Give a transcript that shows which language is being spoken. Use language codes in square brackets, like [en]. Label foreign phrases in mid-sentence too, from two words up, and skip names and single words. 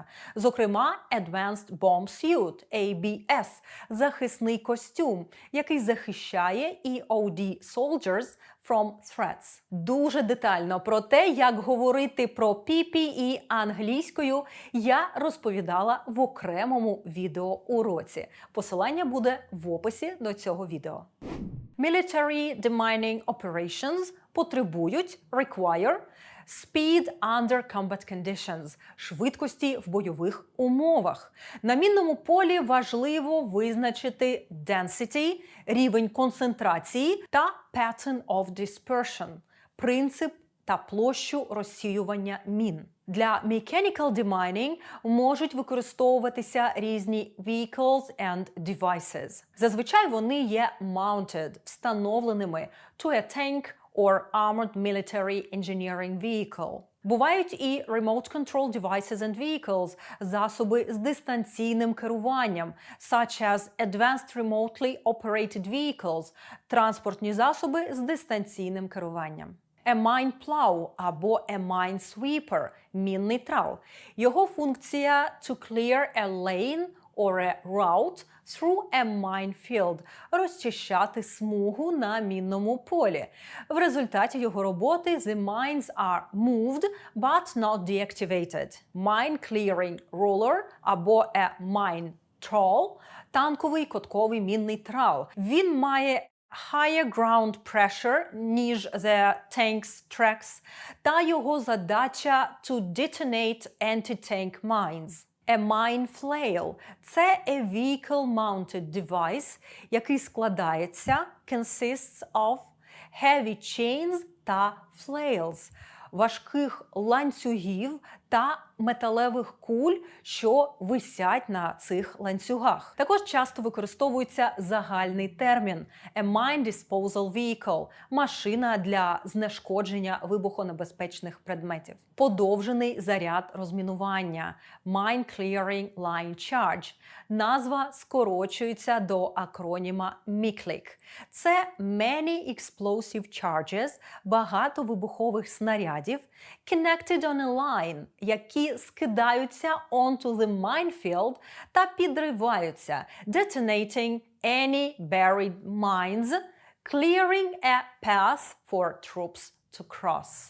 [uk] Зокрема, [en] Advanced Bomb Suit – ABS – [uk] захисний костюм, який захищає [en] EOD Soldiers from threats. [uk] Дуже детально про те, як говорити про PPE англійською, я розповідала в окремому відеоуроці. Посилання буде в описі до цього відео. [en] Military demining operations потребують require speed under combat conditions – [uk] швидкості в бойових умовах. На мінному полі важливо визначити density – рівень концентрації та [en] pattern of dispersion – [uk] принцип та площу розсіювання мін. Для [en] mechanical demining [uk] можуть використовуватися різні [en] vehicles and devices. [uk] Зазвичай вони є [en] mounted – встановленими to a tank or armored military engineering vehicle. [uk] Бувають і [en] remote control devices and vehicles – [uk] засоби з дистанційним керуванням, [en] such as advanced remotely operated vehicles – [uk] транспортні засоби з дистанційним керуванням. [en] A mine plow або a mine sweeper – [uk] мінний трал. Його функція – [en] to clear a lane or a route through a minefield – [uk] розчищати смугу на мінному полі. В результаті його роботи [en] the mines are moved but not deactivated. Mine clearing roller або a mine trawl – [uk] танковий котковий мінний трал. Він має [en] higher ground pressure, ніж the tank's tracks, [uk] та його задача [en] to detonate anti-tank mines. A mine flail – це a vehicle-mounted device, [uk] який складається [en] consists of heavy chains [uk] та flails – важких ланцюгів та металевих куль, що висять на цих ланцюгах. Також часто використовується загальний термін [en] a mine disposal vehicle – [uk] машина для знешкодження вибухонебезпечних предметів. Подовжений заряд розмінування [en] mine clearing line charge. [uk] Назва скорочується до акроніма MICLIC. [en] Це Many Explosive Charges – [uk] багато вибухових снарядів [en] connected on a line, [uk] які скидаються [en] onto the minefield [uk] та підриваються [en] detonating any buried mines, clearing a path for troops to cross.